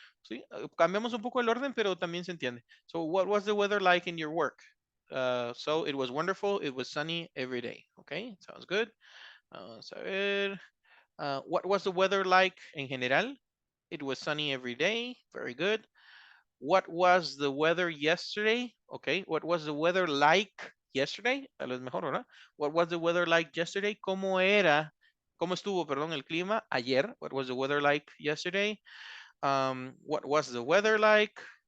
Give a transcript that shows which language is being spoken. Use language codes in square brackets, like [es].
[es] Sí, cambiamos un poco el orden, pero también se entiende. [en] So, what was the weather like in your work? So, it was wonderful. It was sunny every day. Okay, sounds good. [es] Vamos a ver. [en] What was the weather like en general? It was sunny every day. Very good. What was the weather yesterday? Okay, what was the weather like yesterday? [es] Tal vez mejor, ¿verdad? [en] What was the weather like yesterday? [es] ¿Cómo estuvo, perdón, el clima ayer? [en] What was the weather like yesterday? What was the weather like?